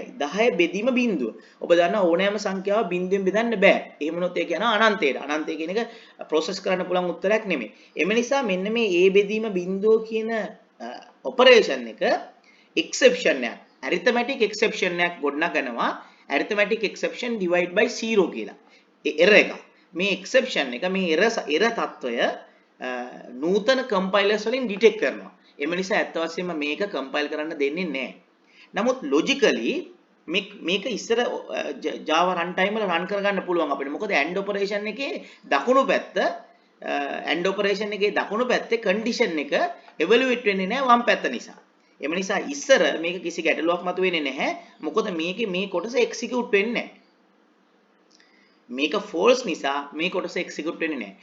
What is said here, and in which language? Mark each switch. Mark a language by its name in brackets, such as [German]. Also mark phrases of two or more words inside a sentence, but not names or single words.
[Sinhala] 10 බෙදීම බිඳුව. ඔබ දන්නා ඕනෑම සංඛ්‍යාව බිඳුවෙන් බෙදන්න බෑ. එහෙම වුණොත් ඒක යනවා අනන්තයට. අනන්තය කියන එක ප්‍රොසෙස් කරන්න පුළුවන් උත්තරයක් නෙමෙයි. එම නිසා මෙන්න මේ a බෙදීම බිඳුව කියන ඔපරේෂන් එක exception එකක්. [English] arithmetic exception [Sinhala] එකක් ගොඩනගනවා. [English] arithmetic exception divide by 0 කියලා. [Sinhala] ඒ error එක. මේ exception එක මේ error తত্ত্বය නූතන compilers වලින් detect කරනවා. එම නිසා ඇත්ත වශයෙන්ම මේක compile කරන්න දෙන්නේ නැහැ. නමුත් logically මේක ඉස්සර Java runtime වල run කරගන්න පුළුවන් අපිට. මොකද [English] and operation [Sinhala] එකේ දකුණු පැත්තේ condition එක evaluate වෙන්නේ නැහැ වම් පැත්ත නිසා. එම නිසා ඉස්සර මේක කිසි ගැටලුවක් මතුවෙන්නේ නැහැ. මොකද මේකේ මේ කොටස execute වෙන්නේ නැහැ. මේක false නිසා මේ කොටස execute වෙන්නේ නැහැ.